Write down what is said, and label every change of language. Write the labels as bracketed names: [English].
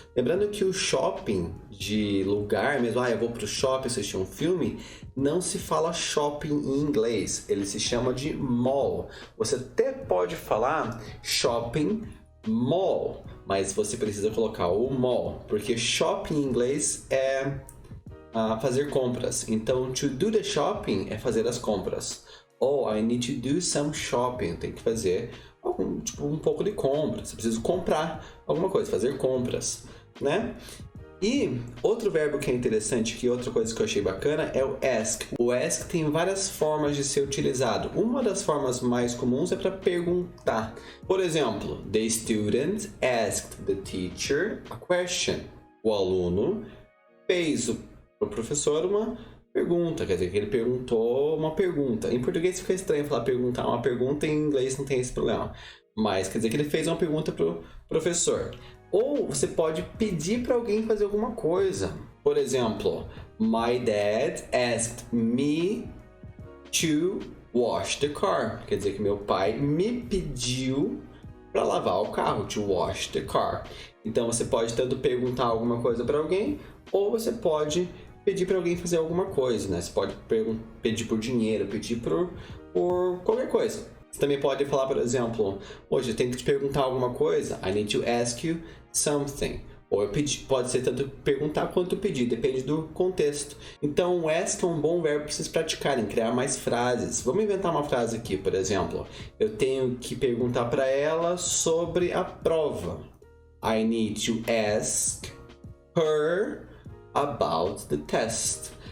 [Portuguese] Lembrando que o shopping de lugar mesmo, eu vou pro shopping assistir um filme, não se fala shopping em inglês, ele se chama de mall. Você até pode falar shopping mall, mas você precisa colocar o mall, porque shopping em inglês é fazer compras. Então, [English] to do the shopping [Portuguese] é fazer as compras. [English] Oh, I need to do some shopping. [Portuguese] Tem que fazer um pouco de compras. Você precisa comprar alguma coisa, fazer compras, né? E outro verbo que é interessante, que outra coisa que eu achei bacana, é o ask. O ask tem várias formas de ser utilizado. Uma das formas mais comuns é para perguntar. Por exemplo, [English] the student asked the teacher a question. [Portuguese] O aluno fez para o professor uma pergunta, quer dizer que ele perguntou uma pergunta. Em português fica estranho falar perguntar uma pergunta, em inglês não tem esse problema. Mas quer dizer que ele fez uma pergunta para o professor. Ou você pode pedir para alguém fazer alguma coisa. Por exemplo, [English] my dad asked me to wash the car. [Portuguese] Quer dizer que meu pai me pediu para lavar o carro, [English] to wash the car. [Portuguese] Então você pode tanto perguntar alguma coisa para alguém, ou você pode pedir para alguém fazer alguma coisa, né? Você pode pedir por dinheiro, pedir por qualquer coisa. Você também pode falar, por exemplo, hoje eu tenho que te perguntar alguma coisa. [English] I need to ask you something. [Portuguese] Ou pode ser tanto perguntar quanto pedir, depende do contexto. Então, o ask é um bom verbo para vocês praticarem, criar mais frases. Vamos inventar uma frase aqui, por exemplo. Eu tenho que perguntar para ela sobre a prova. [English] I need to ask her about the test.